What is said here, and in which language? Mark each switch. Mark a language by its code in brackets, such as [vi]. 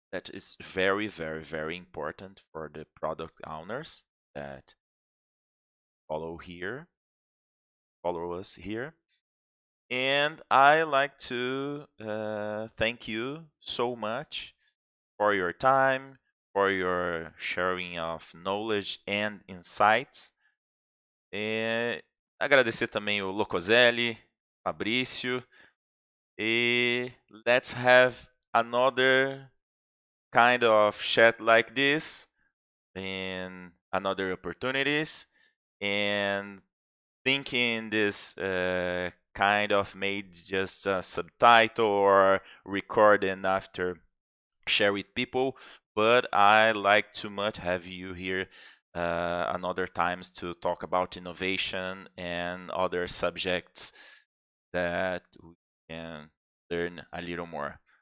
[en] That is very, very, very important for the product owners that follow us here. And I like to thank you so much for your time, for your sharing of knowledge and insights. [pt] E agradecer também o Locoselli, Fabrício. [en] E let's have another kind of chat like this in another opportunities. And thinking this kind of made just a subtitle or record and after share with people, but I like too much have you here another times to talk about innovation and other subjects that we can learn a little more.